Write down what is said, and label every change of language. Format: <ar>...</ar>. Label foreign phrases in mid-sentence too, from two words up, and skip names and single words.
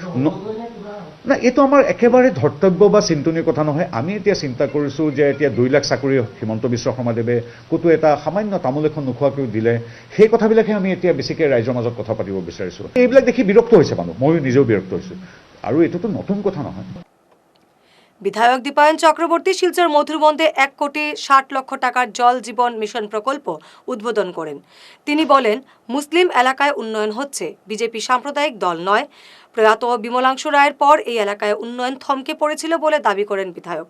<as>না, এইটো আমাৰ একেবাৰে ধৰ্তব্য বা চিন্তনীয় কথা নহয়। আমি এতিয়া চিন্তা কৰিছোঁ যে এতিয়া 2 লাখ চাকৰি হিমন্ত বিশ্ব শৰ্মাদেৱে ক'তো এটা সামান্য তামোল এখন নোখোৱাকৈও দিলে। সেই কথাবিলাকহে আমি এতিয়া বেছিকৈ ৰাইজৰ মাজত কথা পাতিব বিচাৰিছোঁ। এইবিলাক দেখি বিৰক্ত হৈছে মানুহ, ময়ো নিজেও বিৰক্ত হৈছোঁ। আৰু এইটোতো নতুন কথা নহয়।</as> <bn>বিধায়ক দীপায়ন চক্রবর্তী শিলচর মধুরবন্দে 1,60,00,000 টাকার জল জীবন মিশন প্রকল্প উদ্বোধন করেন। তিনি বলেন, মুসলিম এলাকায় উন্নয়ন হচ্ছে, বিজেপি সাম্প্রদায়িক দল নয়। প্রয়াত বিমলাংশু রায়ের পর এই এলাকায় উন্নয়ন থমকে পড়েছিল বলে দাবি করেন বিধায়ক।</bn>